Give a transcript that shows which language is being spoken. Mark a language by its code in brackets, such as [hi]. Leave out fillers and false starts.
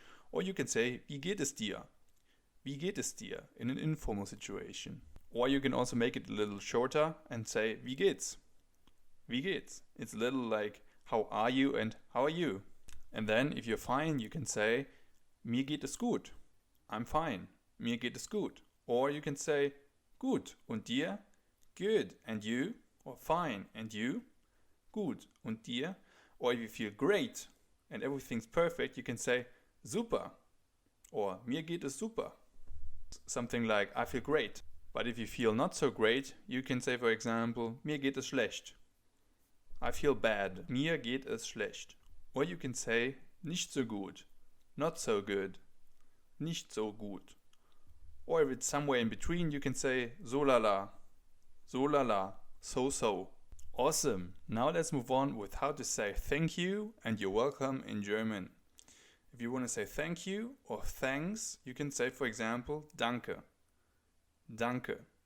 [en] Or you can say [de] wie geht es dir? Wie geht es dir [en] in an informal situation. Or you can also make it a little shorter and say [de] wie geht's? Wie geht's? [en] It's a little like how are you and how are you? And then if you're fine, you can say [de] mir geht es gut. [en] I'm fine. [de] Mir geht es gut. [en] Or you can say [de] gut und dir? [en] Good and you? Or fine and you? [de] Gut und dir? [en] Or if you feel great and everything's perfect, you can say super. Or [de] mir geht es super. [en] Something like I feel great. But if you feel not so great, you can say, for example, [de] mir geht es schlecht. [en] I feel bad. [de] Mir geht es schlecht. [en] Or you can say [de] nicht so gut. [en] Not so good. [de] Nicht so gut. [en] Or if it's somewhere in between, you can say [de] so la la. So la la. [en] So so. Awesome. Now let's move on with how to say thank you and you're welcome in German. If you want to say thank you or thanks, you can say, for example, [de] danke. Danke.